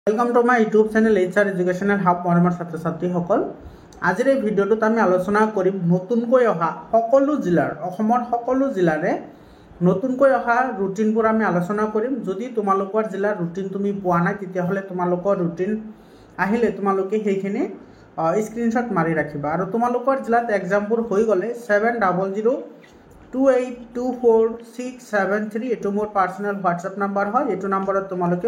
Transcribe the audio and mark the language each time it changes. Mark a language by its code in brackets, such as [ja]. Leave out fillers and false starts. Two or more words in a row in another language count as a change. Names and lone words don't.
[en] welcome to my YouTube channel [as] HR एजुकेशनल हाब मरমৰ ছাত্ৰ ছাত্ৰীসকল আজিৰ এই ভিডিঅ'টোত আমি আলোচনা কৰিম নতুনকৈ অহা সকলো জিলাৰ অসমৰ সকলো জিলাৰে নতুনকৈ অহা ৰুটিনবোৰ আমি আলোচনা কৰিম যদি তোমালোকৰ জিলাৰ ৰুটিন তুমি পোৱা নাই তেতিয়াহলে তোমালোকৰ ৰুটিন আহিলে তোমালোকে সেইখিনি স্ক্ৰিনশ্বট মাৰি ৰাখিবা আৰু তোমালোকৰ জিলাত এক্সামবোৰ হৈ গলে 7002824673 এটো মোৰ [en] personal WhatsApp number [as] হয় এটো নম্বৰত তোমালোকে